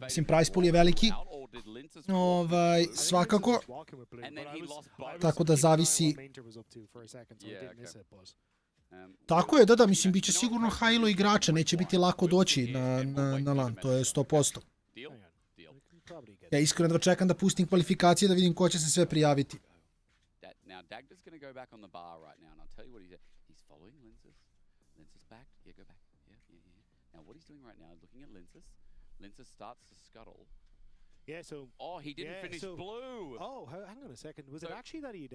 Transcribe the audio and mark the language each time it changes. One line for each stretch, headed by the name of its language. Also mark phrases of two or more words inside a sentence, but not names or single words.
Croatian: Mislim,
English: price pool
Croatian: je veliki, svakako, tako da zavisi. Tako je, da, mislim, bit će sigurno hajlo igrača, neće biti lako doći na LAN, to je 100%. Ja iskreno da čekam da pustim kvalifikacije da vidim ko će se sve prijaviti.
English: Yeah, so... Oh, he didn't finish blue! Oh, hang on a second. Was it actually that he'd...